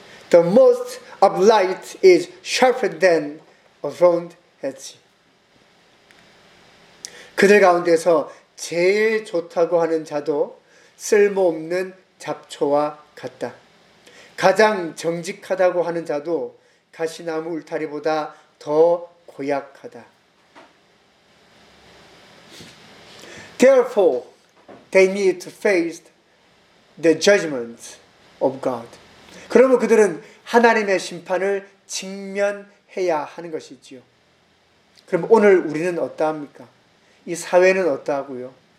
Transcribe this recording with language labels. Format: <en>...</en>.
<en>The most of light is sharper than a round edge.</en> <ko>그들 가운데서 제일 좋다고 하는 자도 쓸모없는 잡초와 같다. 가장 정직하다고 하는 자도 가시나무 울타리보다 더 고약하다.</ko> <en>Therefore, they need to face the judgment of God.</en> <ko>그러면 그들은 하나님의 심판을 직면해야 하는 것이지요. 그럼 오늘 우리는 어떠합니까? 이 사회는 어떠하고요?</ko>